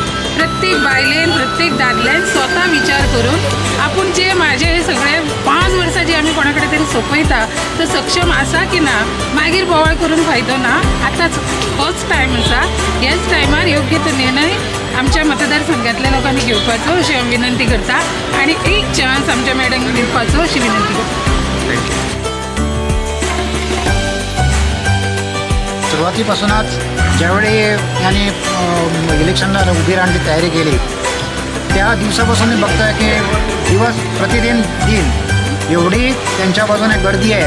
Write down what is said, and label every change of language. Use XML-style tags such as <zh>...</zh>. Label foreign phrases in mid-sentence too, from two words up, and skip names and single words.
<kok>प्रत्येक बायलेन प्रत्येक दादल्यान स्वता विचार करून आपूण जे म्हाजे हे सगळे 5 वर्सां जी आमी कोणा कडेन तरी सोंपयता तो सक्षम आसा की ना मागीर बोवाळ करून फायदो ना. आतांच होच टायम आसा, ह्याच टायमार योग्य तो निर्णय आमच्या मतदारसंघातल्या लोकांनी घेवपाचो अशी हांव विनंती करता आनी एक चान्स आमच्या मॅडम दिवपाचो अशी विनंती करता.</kok> <mr>सुरुवातीपासूनच ज्यावेळी यांनी इलेक्शनला उभी राहण्याची तयारी केली त्या दिवसापासून मी बघतोय की दिवस प्रतिदिन दिन एवढी त्यांच्या बाजूने गर्दी आहे.</mr>